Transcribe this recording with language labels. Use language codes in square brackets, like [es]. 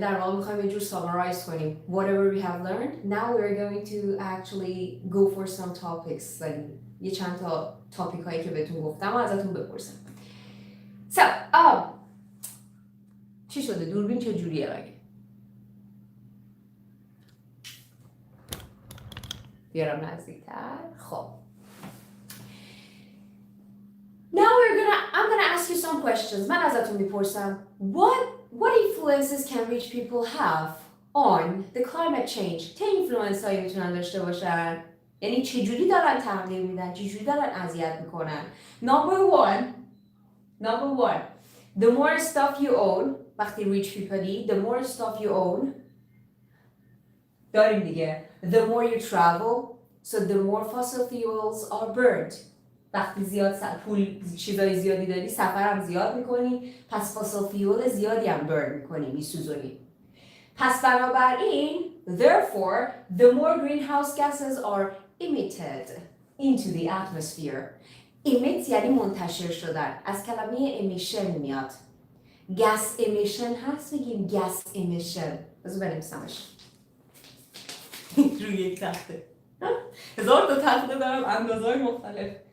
[fa] در واقع میخوایم یه جور summarize کنیم [en] whatever we have learned. Now we're going to actually go for some topics. [fa] یه چند تا تاپیک هایی که بهتون گفتم و ازتون بپرسم. So چی شده؟ دوربین چه جوریه مگه؟ بیارم نزدیکتر. [en] خب Now I'm gonna ask you some questions. [fa] من ازتون میپرسم [en] what influences can rich people have on the climate change؟ [fa] چه اینفلوئنس هایی میتونن داشته باشن؟ یعنی چجوری دارن تغییر میدن؟ چجوری دارن اذیت میکنن؟ [en] Number one, the more stuff you own. وقتی rich people the more stuff you own [fa] داریم دیگه. [en] The more you travel, So the more fossil fuels are burned. [fa] وقتی زیاد چیزای زیادی داری سفر هم زیاد میکنی، پس fossil fuel زیادی هم burn میکنی، میسوزونی. پس بنابراین [en] therefore the more greenhouse gases are emitted into the atmosphere. [fa] emit یعنی منتشر شدن، از کلمه emission میاد. gas emission هست، میگیم gas emission. بذار بنویسمش روی یک تخته. 1000 تا تخته دارم اندازه‌های مختلف.